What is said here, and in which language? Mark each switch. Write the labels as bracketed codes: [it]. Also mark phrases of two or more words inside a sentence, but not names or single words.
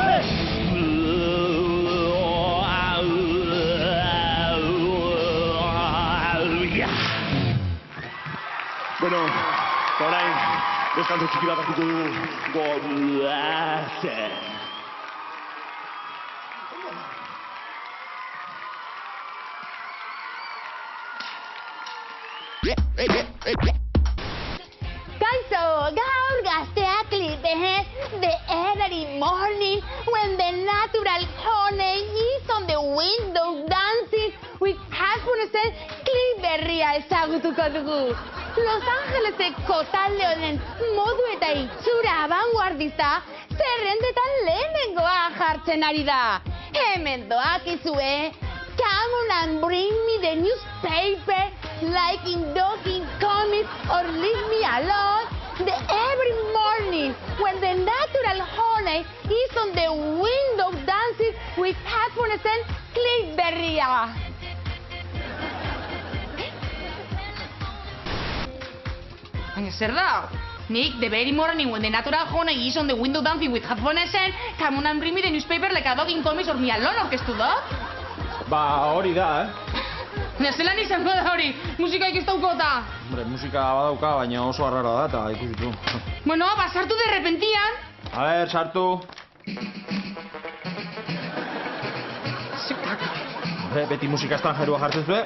[eu] Bueno, orain, deskanto txiki bat hartuko dugu goazen. Kaixo, gaur gazteak libe, [en] the every morning when the natural honey is on the window dancing with happiness [eu] klip berria ezagutuko dugu. Los Angeleseko talde honen modu eta itxura abanguardista zerrendetan lehenengoa jartzen ari da. Hemen doakizue, [en] come on and bring me the newspaper like in Dogging Comics or leave me alone. The every morning when the natural honey is on the window dancing with happiness and [eu] clip berria. Baina zer da? Nik, [en] the very morning when the natural honey is on the window dancing with happiness and come on and bring me the newspaper like a Dogging Comics or me alone [eu] orkestu da? Ba, hori da, Baina zelan izango da hori, musika ikistauko eta? Hombre, musika badauka, baina oso arrara da, eta ikusitu. Bueno, sartu de repentian. [es] A ver, sartu. [eu] Beti musika estanjerua jartzen zuen.